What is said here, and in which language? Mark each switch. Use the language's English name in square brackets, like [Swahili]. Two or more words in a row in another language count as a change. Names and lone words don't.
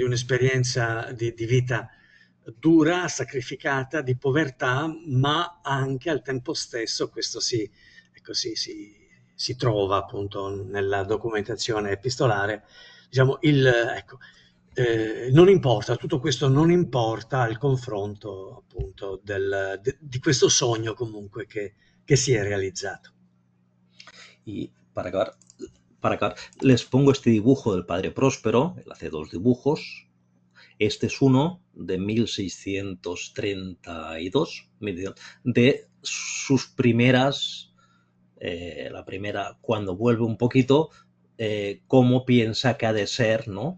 [Italian] un'esperienza di vita dura, sacrificata, di povertà, ma anche al tempo stesso, questo ecco, si trova appunto nella documentazione epistolare, diciamo, ecco, non importa, tutto questo non importa al confronto appunto di questo sogno comunque che si è realizzato. [Spanish] Y para acabar, les pongo este dibujo del padre Próspero, él hace dos dibujos. Este es uno de 1632, de sus primeras, la primera, cuando vuelve un poquito, cómo piensa que ha de ser, ¿no?